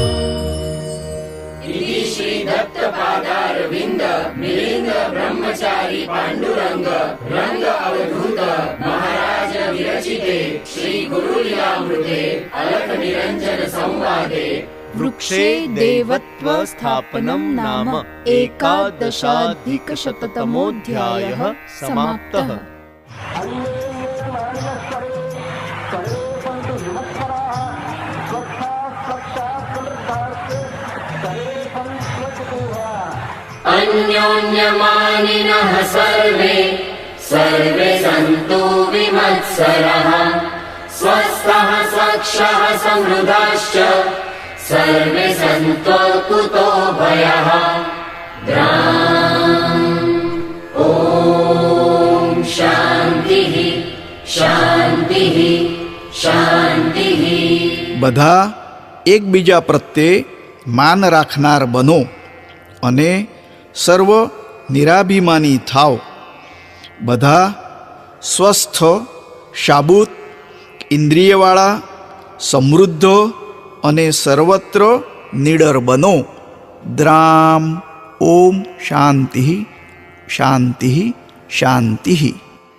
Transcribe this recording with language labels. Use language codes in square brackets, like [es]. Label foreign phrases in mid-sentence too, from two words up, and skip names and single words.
[sa] શ્રી દત્ત પાદારવિંદ મિલિંદ બ્રહ્મચારી પાંડુરંગ રંગ અવધૂત મહારાજ વિરચિતે શ્રી ગુરુલીલામૃતે અલખ નિરંજન સંવાદે વૃક્ષે દેવત્વ સ્થાપનમ નામ એકાદશાધિકશતતમોऽધ્યાયः સમાપ્તઃ अन्योन्यमानिनः सर्वे सर्वे सन्तु विमत्सरः स्वस्थः स्वक्षः समृद्धाश्च सर्वे सन्तो कुतो भयः ॐ शान्तिः शान्तिः शान्तिः [gu] બધા એકબીજા પ્રત્યે માન રાખનાર બનો અને સર્વ નિરાભિમાની થાવ બધા સ્વસ્થ શાબૂત ઇન્દ્રિયવાળા સમૃદ્ધ અને સર્વત્ર નિડર બનો દ્રામ [sa] ઓમ શાંતિ શાંતિ શાંતિ